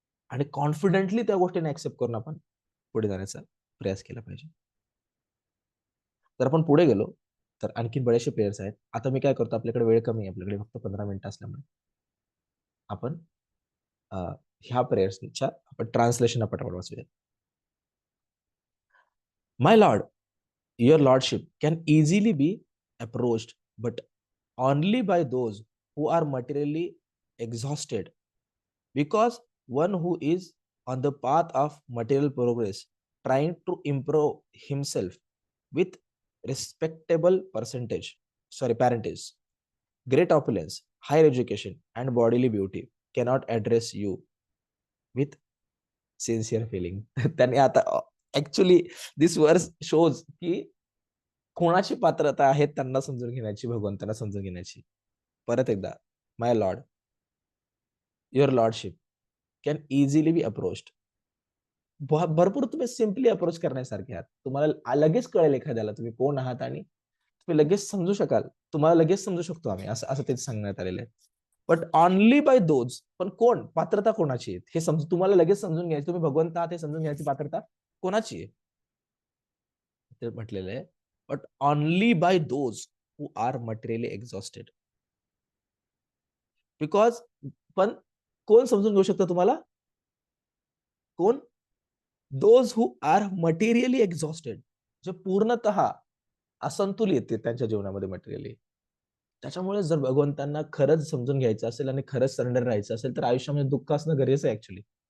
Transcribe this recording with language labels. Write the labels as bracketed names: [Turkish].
[Marathi] आणि कॉन्फिडेंटली त्या गोष्टीने ऍक्सेप्ट करून आपण पुढे जाण्याचा प्रयास केला पाहिजे. जर आपण पुढे गेलो, तर आणखी बरेचसे प्लेयर्स आहेत. आता मी काय करतो, आपल्याकडे वेळ कमी आहे, आपल्याकडे फक्त 15 मिनिटं असल्यामुळे आपण अ, ह्या प्रेयर्सच्या आपण ट्रान्सलेशन पटापट वाचूया. [English] My lord, your lordship can easily be approached, but only by those who are materially exhausted, because one who is on the path of material progress, trying to improve himself with respectable parentage, great opulence, higher education, and bodily beauty, cannot address you with sincere feeling. [Marathi] त्याने आता [English] actually this verse shows [Marathi] की कोणाची पात्रता आहे त्यांना समजून घेण्याची, भगवंतांना समजून घेण्याची. [English] परत एकदा, my lord, your lordship can easily be approached. [Marathi] भरपूर तुम्ही सिम्पली अप्रोच करण्यासारखे आहात. तुम्हाला लगेच कळेल एखाद्याला तुम्ही कोण आहात आणि तुम्ही लगेच समजू शकाल. तुम्हाला लगेच समजू शकतो आम्ही, असं असं तेच सांगण्यात आलेलं आहे. [English] but only by those, [Marathi] पण कोण, पात्रता कोणाची आहे हे समजून, तुम्हाला लगेच समजून घ्यायचं तुम्ही भगवंत आहात हे समजून घ्यायची पात्रता कोणाची आहे ते म्हटलेलं आहे. [English] But only by those who are materially exhausted. Because, [Marathi] पण कोण समजून घेऊ शकतं तुम्हाला? कोण? [English] those who are materially exhausted, [Marathi] जे पूर्णतः असंतुलित आहेत त्यांच्या जीवनामध्ये मटेरियली. त्याच्यामुळे जर भगवंतांना खरंच समजून घ्यायचं असेल आणि खरंच सरेंडर राहायचं असेल तर आयुष्यामध्ये दुःख असणं गरजेचं आहे ऍक्च्युली.